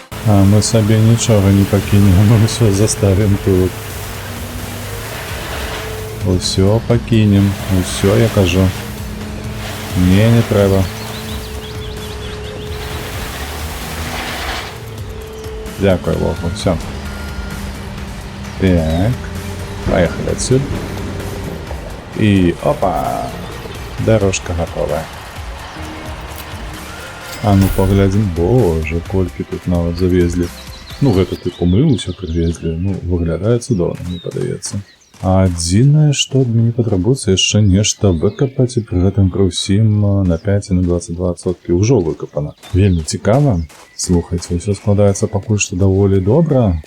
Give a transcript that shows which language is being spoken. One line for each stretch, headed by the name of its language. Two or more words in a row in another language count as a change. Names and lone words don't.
Ukrainian: А ми собі нічого не покинемо, ми все заставимо тут. Усьо покинем, усьо я кажу. Ні, не треба. Дякую Богу, все.
Russian: Так, поехали отсюда. И опа! Дорожка готова. А ну поглядим,
Ukrainian: боже, кольки тут навіть завезли. Ну,
Belarusian: гэта
Russian: ты помыл, все привезли.
Belarusian: Ну, выглядае цудоўна, мне падаецца. А адзінае, што ад мяне патрабуецца яшчэ нешта выкапаць, і пры гэтым пры ўсім на 5 і на 22% ўжо выкапана. Вельмі цікава. Слухайце, ўсё складаецца пакуль што даволі добра.